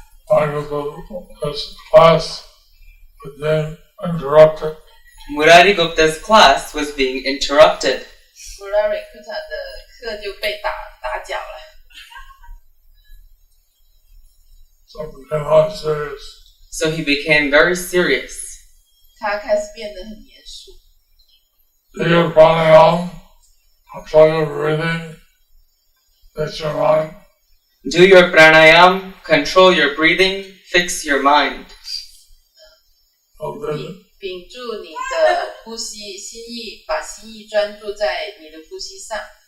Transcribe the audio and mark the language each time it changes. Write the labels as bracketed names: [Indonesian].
[English] This class became interrupted. Murari Gupta's class was being interrupted. [Chinese] Murari Gupta 的课就被打搅了， [English] So it became very serious. So he became very serious. [Chinese] 他开始变得很严肃。 [English] Do your pranayama, control your breathing, fix your mind. Do your pranayam, control your breathing, fix your mind. Okay. [Chinese] 屏住你的呼吸，心意把心意专注在你的呼吸上。